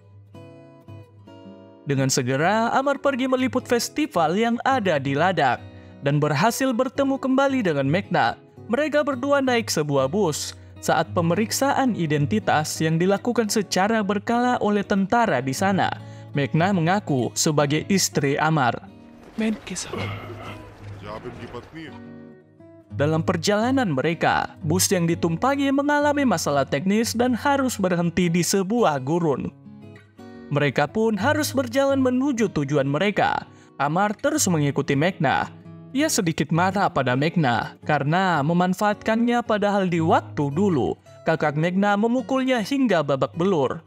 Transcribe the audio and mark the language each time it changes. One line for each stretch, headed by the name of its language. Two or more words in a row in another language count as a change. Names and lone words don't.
Indonesian: Dengan segera, Amar pergi meliput festival yang ada di Ladakh dan berhasil bertemu kembali dengan Megna. Mereka berdua naik sebuah bus. Saat pemeriksaan identitas yang dilakukan secara berkala oleh tentara di sana, Megna mengaku sebagai istri Amar.
Hindi: मैं इनके साथ आप इनकी पत्नी है?
Indonesian: Dalam perjalanan mereka, bus yang ditumpangi mengalami masalah teknis dan harus berhenti di sebuah gurun. Mereka pun harus berjalan menuju tujuan mereka. Amar terus mengikuti Megna. Ia sedikit marah pada Megna karena memanfaatkannya padahal di waktu dulu, kakak Megna memukulnya hingga babak belur.